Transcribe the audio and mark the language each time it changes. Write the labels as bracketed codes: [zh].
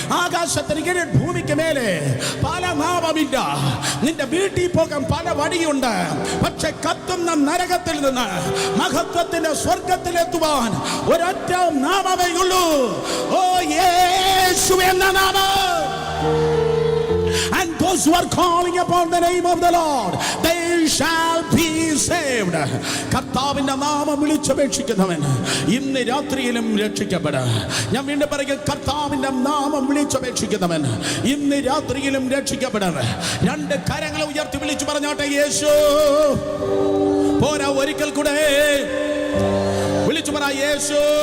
[ml] ആകാശത്തിന് കീഴിൽ ഭൂമിക്ക് മേലെ പല നാമമില്ല. നിന്റെ വീട്ടിൽ പോകാൻ പല വഴിയുണ്ട്. പക്ഷെ കത്തുന്ന നരകത്തിൽ നിന്ന് മഹത്വത്തിന്റെ സ്വർഗത്തിലെത്തുവാൻ ഒരൊറ്റ നാമമേ ഉള്ളൂ. ഓ, യേശു എന്ന നാമം. [en] And those who are calling upon the name of the Lord, they shall be saved. [ml] കർത്താവിന്റെ നാമം വിളിച്ചപേക്ഷിക്കുന്നവൻ ഇന്ന് രാത്രിയിലും രക്ഷിക്കപ്പെടും. ഞാൻ വീണ്ടും പറയുക, കർത്താവിന്റെ നാമം വിളിച്ചപേക്ഷിക്കുന്നവൻ ഇന്ന് രാത്രിയിലും രക്ഷിക്കപ്പെടും. രണ്ട് കരങ്ങൾ ഉയർത്തി വിളിച്ചു പറഞ്ഞോട്ടെ, യേശു. പോരാ, ഒരിക്കൽ കൂടെ വിളിച്ചു പറ, യേശു.